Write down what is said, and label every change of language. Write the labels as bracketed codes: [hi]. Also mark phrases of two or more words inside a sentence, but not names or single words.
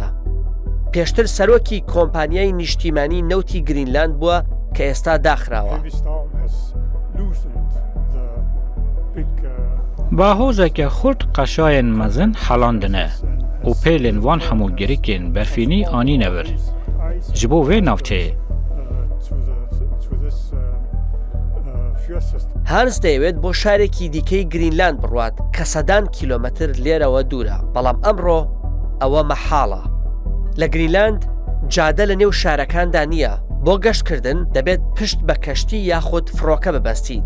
[ckb] پێشتر سەرۆکی کۆمپانیای نیشتیمانی نەوتی گرینلاند بووە کە ئێستا داخراوە. [ku] باهۆزێکە خورد قەشایên mezin helandine û pêlên van hemû girîkên berfînî anîne vir. Ji bo vê navçeyê [ckb] هانس دەیەوێت بۆ شارێکی دیکەی گرینلاند بڕوات کە سەدان کیلۆمەتر لێرەوە دوورە، بەڵام ئەمڕۆ ئەوە مەحاڵە. لە گرینلاند جادە لە نێو شارەکاندا نییە. بۆ گەشتکردن دەبێت پشت بە کەشتی یاخود فڕۆکە ببەستیت.